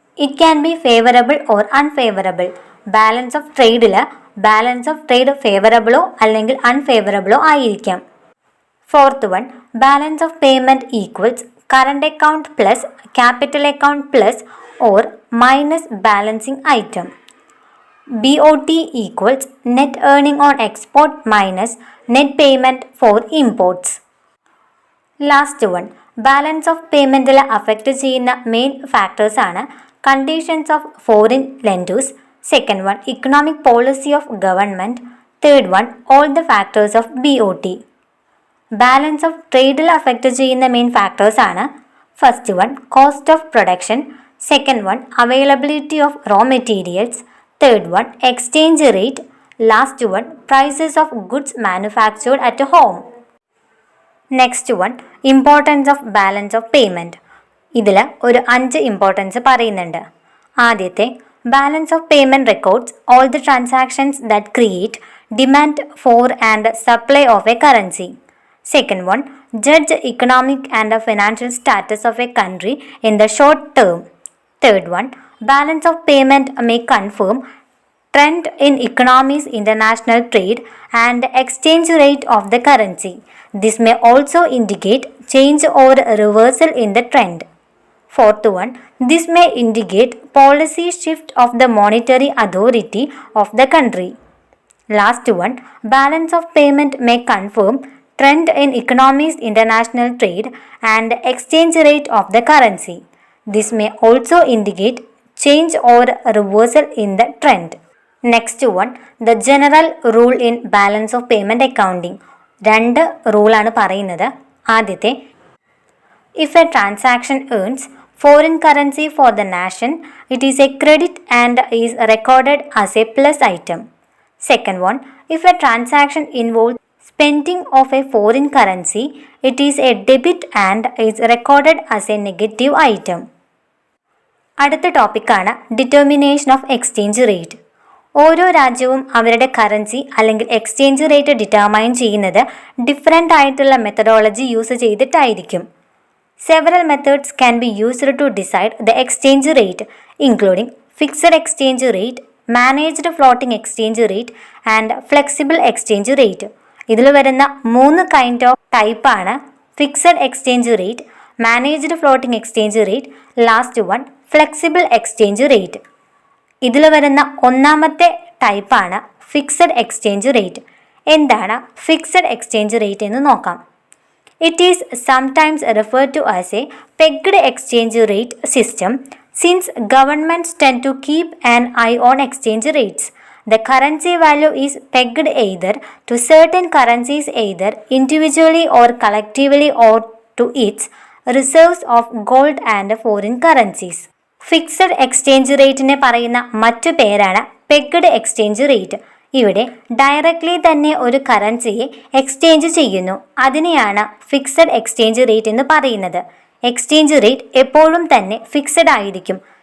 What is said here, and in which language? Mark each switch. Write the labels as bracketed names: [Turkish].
[English] It can be favourable or unfavourable. [Malayalam] Balance of ട്രേഡിൽ balance of trade ഫേവറബിളോ അല്ലെങ്കിൽ അൺഫേവറബിളോ ആയിരിക്കാം. [English] Fourth one, balance of payment equals current account plus capital account plus or minus balancing item. BOT equals net earning on export minus net payment for imports. [Malayalam] Last one, balance of പേയ്മെൻറ്റിൽ affect ചെയ്യുന്ന main factors ആണ് conditions of foreign lenders. [English] Second one, economic policy of government. Third one, all the factors of BOT. [Malayalam] Balance of ട്രേഡിൽ affect ചെയ്യുന്ന main factors ആണ് first one, cost of production. [English] Second one, availability of raw materials. Third one, exchange rate. Last one, prices of goods manufactured at home. Next one, importance of balance of payment. [Malayalam] ഇതിൽ ഒരു 5 importance പറയുന്നുണ്ട്. ആദ്യത്തെ, [English] Balance of payment records all the transactions that create demand for and supply of a currency. Second one, judge economic and financial status of a country in the short term. Third one, balance of payment may confirm trend in economy's international trade and exchange rate of the currency. This may also indicate change or reversal in the trend. Fourth one, this may indicate policy shift of the monetary authority of the country. Last one, balance of payment may confirm trend in economy's international trade and exchange rate of the currency. This may also indicate change or reversal in the trend. Next one, the general rule in balance of payment accounting. [Malayalam] 2 റൂളാണ് പറയുന്നത്. ആദ്യത്തെ, [English] if a transaction earns foreign currency for the nation, it is a credit and is recorded as a plus item. Second one, if a transaction involves spending of a foreign currency, it is a debit and is recorded as a negative item. [Malayalam] അടുത്ത ടോപ്പിക്കാണ് determination of exchange rate. ഓരോ രാജ്യവും അവരുടെ currency അല്ലെങ്കിൽ exchange rate determine ചെയ്യുന്നത് different ആയിട്ടുള്ള methodology use ചെയ്തിട്ടായിരിക്കും. [English] Several methods can be used to decide the exchange rate, including fixed exchange rate, managed floating exchange rate and flexible exchange rate. [Malayalam] ഇതിൽ വരുന്ന 3 kind of ടൈപ്പാണ് fixed exchange rate, managed floating exchange rate, last one flexible exchange rate. ഇതിൽ വരുന്ന ഒന്നാമത്തെ ടൈപ്പാണ് fixed exchange rate. എന്താണ് fixed exchange rate എന്ന് നോക്കാം. [English] It is sometimes referred to as a pegged exchange rate system since governments tend to keep an eye on exchange rates. The currency value is pegged either to certain currencies, either individually or collectively, or to its reserves of gold and foreign currencies. [Malayalam] Fixed exchange റേറ്റിനെ പറയുന്ന മറ്റു പേരാണ് pegged exchange rate. ഇവിടെ directly തന്നെ ഒരു കറൻസിയെ exchange ചെയ്യുന്നു. അതിനെയാണ് fixed exchange rate എന്ന് പറയുന്നത്. എക്സ്ചേഞ്ച് റേറ്റ് എപ്പോഴും തന്നെ ഫിക്സഡ് ആയിരിക്കും.